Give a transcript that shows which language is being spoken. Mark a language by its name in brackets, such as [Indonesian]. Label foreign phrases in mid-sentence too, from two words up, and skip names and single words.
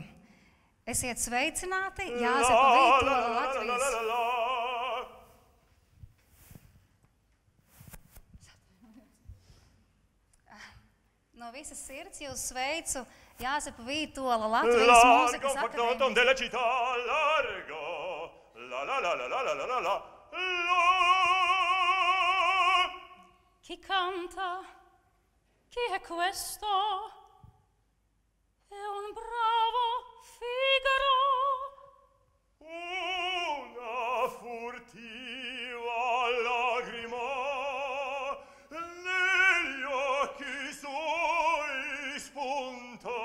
[Latvian] Esiet sveicināti Jāzepa Vītola Latvijas. No visas sirds jūs sveicu Jāzepa Vītola Latvijas mūzikas akadēmijas. [Italian] Chi canta? Chi è questo? È un bravo Figaro. Una furtiva lagrima negli occhi suoi spunta.